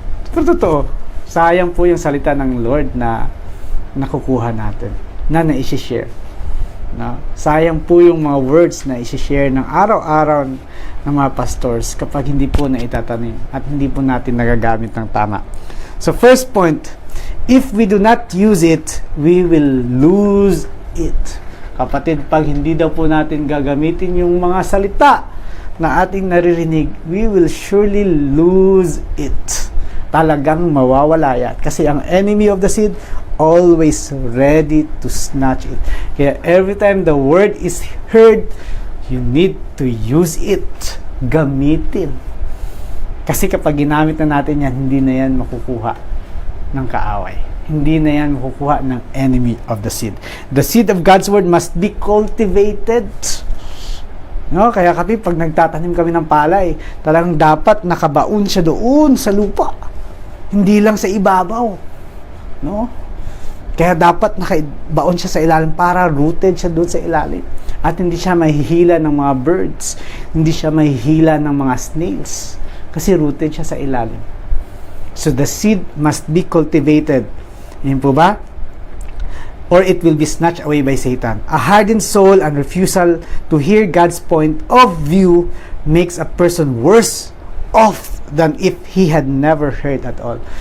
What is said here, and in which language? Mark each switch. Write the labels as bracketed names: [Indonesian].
[Filipino] Pero totoo, sayang po yung salita ng Lord na nakukuha natin, na na-i-share. No? Sayang po yung mga words na i-share ng araw-araw ng mga pastors kapag hindi po na itatanim at hindi po natin nagagamit ng tama. [English] So first point, if we do not use it, we will lose it. [Filipino] Kapatid, pag hindi daw po natin gagamitin yung mga salita na ating naririnig, [English] we will surely lose it. [Filipino] Talagang mawawala yan. Kasi ang [English] enemy of the seed always ready to snatch it. Kaya every time the word is heard, you need to use it. [Filipino] Gamitin. Kasi kapag ginamit na natin yan, hindi na yan makukuha ng kaaway. Hindi na yan makukuha ng [English] enemy of the seed. The seed of God's word must be cultivated. [Filipino] No? Kaya pag nagtatanim kami ng palay, talagang dapat nakabaon siya doon sa lupa. Hindi lang sa ibabaw. No? Kaya dapat nakabaon siya sa ilalim para rooted siya doon sa ilalim. At hindi siya mahihila ng mga birds. Hindi siya mahihila ng mga snails. Kasi rooted siya sa ilalim. [English] So the seed must be cultivated. [Filipino] Yan po ba? [English] Or it will be snatched away by Satan. A hardened soul and refusal to hear God's point of view makes a person worse off than if he had never heard at all.